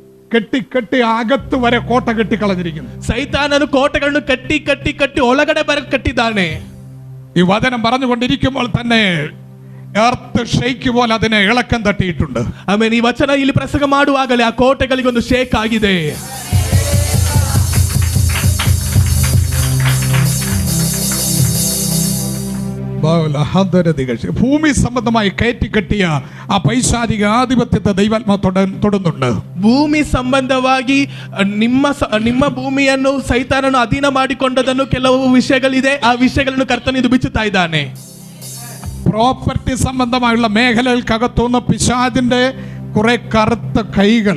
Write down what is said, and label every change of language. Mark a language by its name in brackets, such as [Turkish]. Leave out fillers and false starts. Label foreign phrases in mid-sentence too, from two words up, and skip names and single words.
[Malayalam] കെട്ടി കെട്ടി അകത്ത് വരെ കോട്ട കെട്ടിക്കളഞ്ഞിരിക്കുന്നു. [Kannada] ಸೈತಾನನು ಕೋಟೆಗಳನ್ನು ಕಟ್ಟಿ ಕಟ್ಟಿ ಕಟ್ಟಿ ಒಳಗಡೆ ಬರ ಕಟ್ಟಿದ್ದಾನೆ. [Malayalam] ഈ വചനം പറഞ്ഞുകൊണ്ടിരിക്കുമ്പോൾ തന്നെ [English] earth shake [Malayalam] പോലെ അതിനെ ഇളക്കം തട്ടിയിട്ടുണ്ട്. [Kannada] ಆಮೇಲೆ ಈ ವಚನ ಇಲ್ಲಿ ಪ್ರಸಂಗ ಮಾಡುವಾಗಲೇ ಆ ಕೋಟೆಗಳಿಗೊಂದು ಶೇಕ್ ಆಗಿದೆ. [Malayalam] ഭൂമി സംബന്ധമായി കയറ്റി കെട്ടിയ ആ പൈശാചിക ആധിപത്യത്തെ ദൈവാത്മാ തൊടുന്നുണ്ട്. [Kannada] ಭೂಮಿ ಸಂಬಂಧವಾಗಿ ನಿಮ್ಮ ಭೂಮಿಯನ್ನು ಸೈತಾನನು ಅಧೀನ ಮಾಡಿಕೊಂಡದನ್ನು ಕೆಲವು ವಿಷಯಗಳಿದೆ. ಆ ವಿಷಯಗಳನ್ನು ಕರ್ತನಿದು ಬಿಚ್ಚುತ್ತಾ ಇದ್ದಾನೆ. [Malayalam] പ്രോപ്പർട്ടി സംബന്ധമായുള്ള മേഖലകൾക്കകത്തുനിന്ന് പിശാചിന്റെ കുറെ കറുത്ത കൈകൾ